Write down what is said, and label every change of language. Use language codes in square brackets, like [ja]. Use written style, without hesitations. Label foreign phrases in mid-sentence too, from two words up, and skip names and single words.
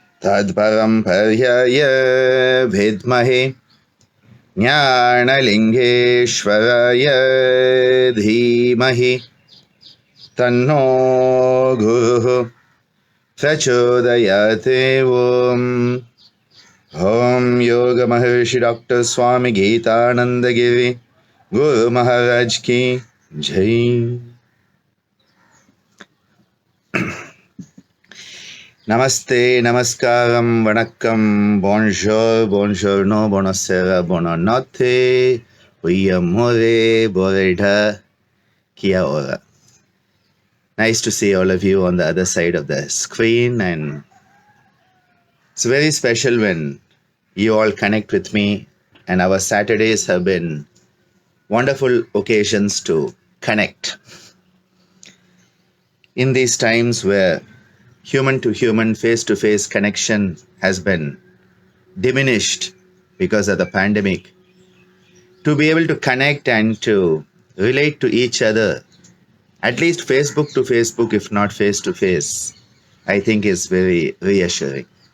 [sa] तत्परं पर्यय विद्महे ज्ञानलिङ्गेश्वराय धीमहि तन्नो गुरुः प्रचोदयात् ॐ योग महर्षि डॉक्टर स्वामी गीतानंद गिरि [hi] गुरु महाराज की जय. Namaste, namaskaram, vanakkam, [it] bonjour, buongiorno, buonasera, buonanotte, amore, boreda, [mi] kia ora. [en] Nice to see all of you on the other side of the screen, and it's very special when you all connect with me, and our Saturdays have been wonderful occasions to connect. In these times where human-to-human, face-to-face connection has been diminished because of the pandemic, to be able to connect and to relate to each other, at least Facebook to Facebook, if not face-to-face, I think is very reassuring.